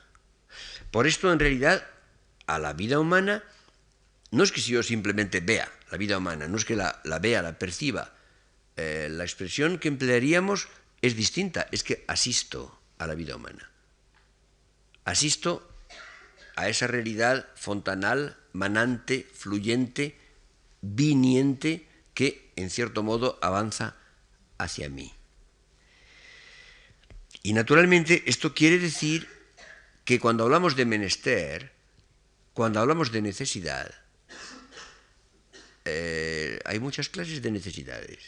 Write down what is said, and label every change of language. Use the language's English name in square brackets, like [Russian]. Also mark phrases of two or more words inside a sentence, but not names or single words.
[Spanish] Por esto, en realidad, a la vida humana, no es que si yo simplemente vea la vida humana, no es que la vea, la perciba. La expresión que emplearíamos es distinta, es que asisto a la vida humana. Asisto a esa realidad fontanal, manante, fluyente, viniente, que en cierto modo avanza hacia mí. Y naturalmente esto quiere decir que cuando hablamos de menester, cuando hablamos de necesidad, hay muchas clases de necesidades.